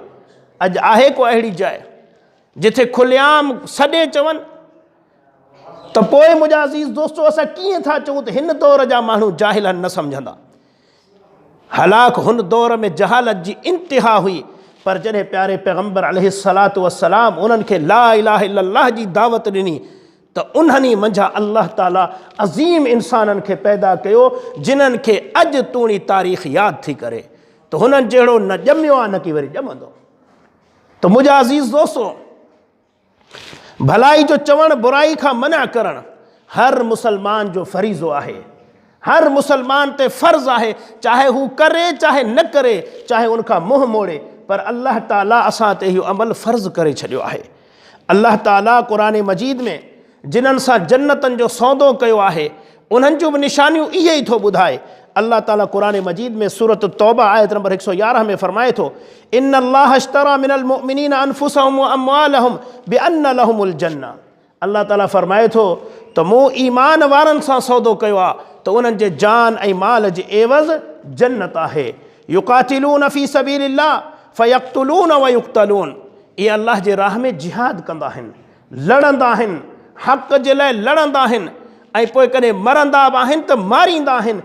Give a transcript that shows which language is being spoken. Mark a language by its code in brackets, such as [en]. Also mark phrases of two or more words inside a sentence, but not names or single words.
[sd] अॼु आहे को अहिड़ी जाइ जिथे खुलेआम सॾे चवनि? त पोइ मुंहिंजा अज़ीज़ दोस्तो, असां कीअं था चऊं त हिन दौर जा माण्हू जाहिल आहिनि, न सम्झंदा? हालांकि हुन दौर में जहालत जी इंतिहा हुई, पर जॾहिं प्यारे पैगम्बर [ar] عليه الصلاة والسلام [sd] उन्हनि खे [ar] لا إله إلا الله [sd] जी दावत ॾिनी, त उन्हनि मंझां अल्लाह ताला अज़ीम इंसाननि खे पैदा कयो, जिन्हनि खे अॼु तूणी तारीख़ यादि थी करे त हुननि जहिड़ो न ॼमियो आहे, न की वरी ॼमंदो। त मुंहिंजा अज़ीज़ दोस्तो, भलाई जो चवणु, बुराई खां मना करणु हर मुसलमान जो फरीज़ो आहे, हर मुसलमान ते फ़र्ज़ आहे, चाहे हू करे चाहे न करे, चाहे उनखां मुंहुं मोड़े, पर अल्लाह ताला असां ते इहो अमल फ़र्ज़ करे छॾियो आहे। अल्लाह ताला क़ुरान मजीद में जिन्हनि सां जन्नतनि जो सौदो कयो आहे, उन्हनि जूं बि निशानियूं इहे ई थो ॿुधाए। अल्लाह ताला क़ुरान मजीद में सूरत तौबा आयत नंबर 111 में फरमाए थो, [ar] إن الله اشترى من المؤمنين أنفسهم وأموالهم بأن لهم الجنة. [sd] अल्लाह ताला फरमाए थो त मूं ईमान वारनि सां सौदो कयो आहे त उन्हनि जे जान ऐं माल जे एवज़ जन्नत आहे। [ar] يقاتلون في سبيل الله فيقتلون ويقتلون. [sd] ये अल्लाह जे राह में जिहाद कंदा आहिनि, लड़ंदा आहिनि, हक़ जे लाइ लड़ंदा आहिनि ऐं पोइ कॾहिं मरंदा बि आहिनि त मारींदा आहिनि।